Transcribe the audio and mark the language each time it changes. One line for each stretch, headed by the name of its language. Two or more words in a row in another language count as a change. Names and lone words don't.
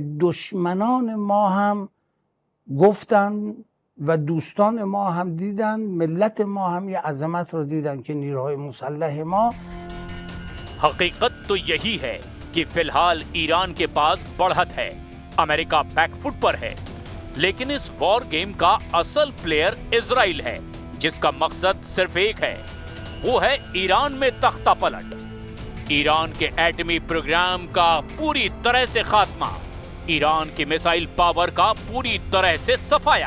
Persian: دشمنان ما هم گفتن و دوستان ما هم دیدن، ملت ما هم یه عظمت رو دیدن که نیروهای مسلح ما
Hindi: हकीकत तो यही है कि फिलहाल ईरान के पास बढ़त है, अमेरिका बैकफुट पर है, लेकिन इस
English: war game
Hindi: का असल प्लेयर इजराइल है, जिसका मकसद सिर्फ एक है, वो है ईरान में तख्ता पलट, ईरान के एटमी प्रोग्राम का पूरी तरह से खात्मा, ईरान की
English: missile power
Hindi: का पूरी तरह से सफाया।